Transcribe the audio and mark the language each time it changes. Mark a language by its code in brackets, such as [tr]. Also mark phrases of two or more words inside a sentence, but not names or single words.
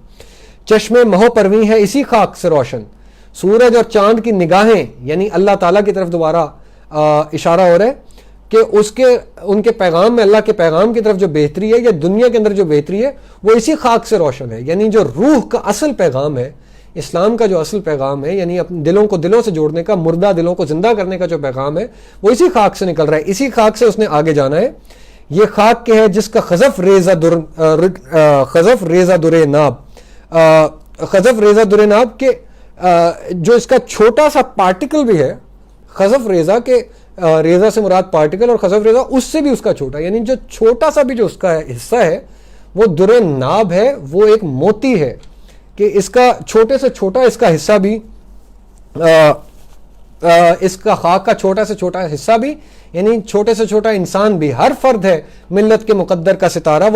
[ur] چشمے مہو پرویں ہے اسی خاک سے روشن, سورج اور چاند کی نگاہیں, یعنی اللہ تعالیٰ کی طرف دوبارہ اشارہ ہو رہا ہے کہ ان کے پیغام میں, اللہ کے پیغام کی طرف جو بہتری ہے یا دنیا کے اندر جو بہتری ہے وہ اسی خاک سے روشن ہے. یعنی جو روح کا اصل پیغام ہے, اسلام کا جو اصل پیغام ہے, یعنی اپنے دلوں کو دلوں سے جوڑنے کا, مردہ دلوں کو زندہ کرنے کا جو پیغام ہے, وہ اسی خاک سے نکل رہا ہے. اسی خاک سے اس نے آگے جانا ہے. یہ خاک کے ہے جس کا خزف ریزہ در ناب, خزف ریزہ در ناب کے جو اس کا چھوٹا سا پارٹیکل بھی ہے, خزف ریزہ کے ریزہ سے مراد پارٹیکل, اور خزف ریزہ اس سے بھی اس کا چھوٹا, یعنی جو چھوٹا سا بھی جو اس کا حصہ ہے وہ در ناب ہے. وہ ایک موتی ہے کہ اس کا چھوٹے سے چھوٹا اس کا حصہ بھی, اس کا خاک کا چھوٹا سے چھوٹا حصہ بھی, یعنی چھوٹے سے چھوٹا انسان بھی, ہر فرد ہے ملت کے مقدر کا ستارہ.